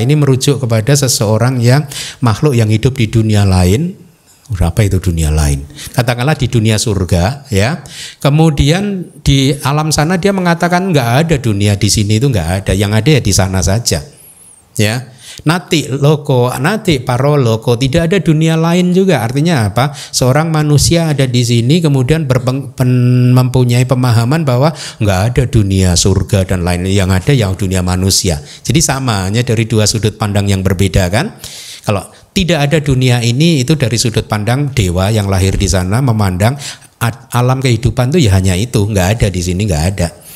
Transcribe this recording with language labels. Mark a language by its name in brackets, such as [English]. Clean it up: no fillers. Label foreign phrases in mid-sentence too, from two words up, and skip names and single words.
[Indonesian] Ini merujuk kepada seseorang yang makhluk yang hidup di dunia lain. Berapa itu dunia lain? Katakanlah di dunia surga, ya. Kemudian di alam sana dia mengatakan nggak ada dunia di sini, itu nggak ada, yang ada ya di sana saja, ya. [Pali] Nati loko, nati paro loko, [Indonesian] tidak ada dunia lain juga. Artinya apa? Seorang manusia ada di sini kemudian mempunyai pemahaman bahwa nggak ada dunia surga dan lain, yang ada yang dunia manusia. Jadi sama, hanya dari dua sudut pandang yang berbeda kan. Kalau tidak ada dunia ini, itu dari sudut pandang dewa yang lahir di sana memandang alam kehidupan itu ya hanya itu, nggak ada di sini, nggak ada.